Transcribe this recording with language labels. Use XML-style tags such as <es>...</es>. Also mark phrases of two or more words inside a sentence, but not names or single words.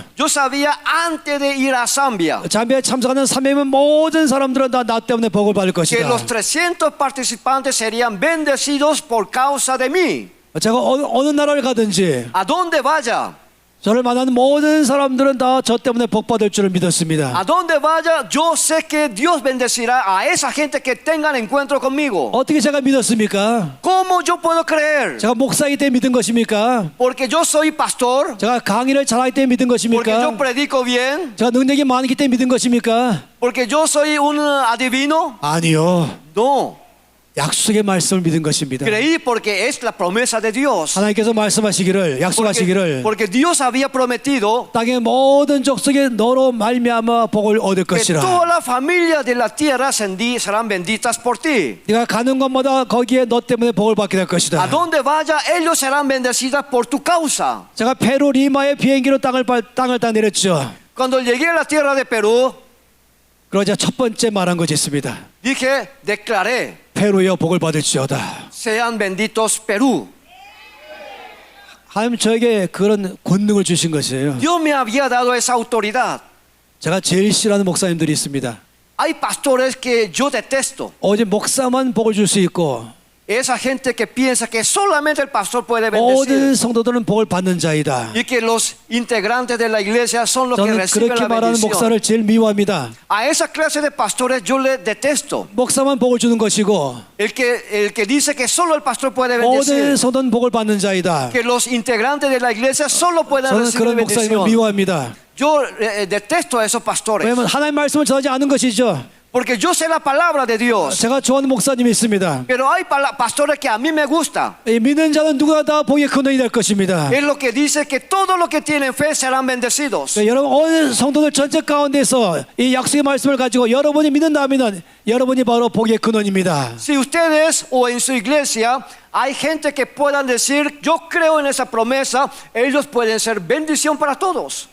<es>Yo sabía antes de ir a Zambia</es> <ko>잠비아에 참석하는 300명 모든 사람들은 다 나 때문에 복을 받을</ko> <es>que</es> <ko>것이다.</ko> <es>los 300 participantes serían bendecidos por causa de mí.</es> <ko>제가 어느 나라를 가든지</ko> <es>A donde vaya,</es> <ko>저를 만나는 모든 사람들은 다 저 때문에 복 받을 줄을 믿었습니다.</ko> <es>a donde vaya, yo sé que Dios bendecirá a esa gente que tengan encuentro conmigo.</es> <ko>어떻게 제가 믿었습니까?</ko> <es>¿Cómo yo puedo creer?</es> <ko>제가 목사이기 때문에 믿은 것입니까?</ko> <es>Porque yo soy pastor,</es> <ko>제가 강의를 잘하기 때문에 믿은</ko> <es>porque yo</es> <ko>것입니까?</ko> <es>predico bien,</es> <ko>제가 능력이 많기 때문에 믿은 것입니까?</ko> <es>porque yo soy un adivino.</es> <ko>아니요.</ko> <es>No,</es> <ko>약속의 말씀을 믿은 것입니다.</ko> <es>creí porque es la promesa de Dios.</es> <ko>하나님께서 말씀하시기를 약속하시기를</ko> <es>Porque Dios había prometido</es> <ko>땅의 모든 족속에 너로 말미암아 복을 얻을</ko> <es>que</es> <ko>것이라.</ko> <es>toda la familia de la tierra serán benditas por ti.</es> <ko>네가 가는 곳마다 거기에 너 때문에 복을 받게 될</ko> <es>A</es> <ko>것이다.</ko> <es>donde vaya, ellos serán bendecidas por tu causa.</es> <ko>제가 페루 리마의 비행기로 땅을 딱 내렸죠.</ko> <es>Cuando llegué a la tierra de Perú,</es> <ko>그러자 첫 번째 말한 것이 있습니다.</ko> <es>dije, declaré,</es> <ko>페루여 복을 받을지어다.</ko> <es>sean benditos Perú.</es> <ko>하나님 저에게 그런 권능을 주신 것이에요.</ko> <es>Dios me había dado esa autoridad.</es> <ko>제가 제일 싫어하는 목사님들이 있습니다.</ko> <es>Hay pastores que yo detesto.</es> <ko>어제 목사만 복을 줄 수 있고</ko> <es>Esa gente que piensa que solamente el pastor puede</es> <ko>모든</ko> <es>bendecir</es> <ko>성도들은 복을 받는 자이다.</ko> <es>y que los integrantes de la iglesia son los que</es> <ko>저는</ko> <es>reciben</es> <ko>그렇게</ko> <es>la</es> <ko>말하는</ko> <es>bendición.</es> <ko>목사를 제일 미워합니다.</ko> <es>A esa clase de pastores yo le detesto.</es> <ko>목사만 복을 주는 것이고</ko> <es>El que dice que solo el pastor puede</es> <ko>모든</ko> <es>bendecir,</es> <ko>성도는 복을 받는 자이다.</ko> <es>que los integrantes de la iglesia solo pueden</es> <ko>저는</ko> <es>recibir</es> <ko>그런 목사님을</ko> <es>bendición.</es> <ko>미워합니다.</ko> <es>Yo detesto a esos pastores</es> <ko>왜냐하면 하나님 말씀을 전하지 않은 것이죠.</ko> <es>porque yo sé la palabra de Dios,</es> <ko>제가 좋아하는 목사님이 있습니다.</ko> <es>pero hay pastores que a mí me gusta.</es> <ko>이 믿는 자는 누구나 다 복의 근원이 될 것입니다.</ko> <es>Es lo que dice que todos los que tienen fe serán bendecidos.</es> <ko>여러분 어느 성도들 전체 가운데서 이 약속의 말씀을 가지고 여러분이 믿는다면 여러분이 바로 복의 근원입니다.</ko> <es>Si ustedes o en su iglesia hay gente que puedan decir yo creo en esa promesa, ellos pueden ser bendición para todos.</es>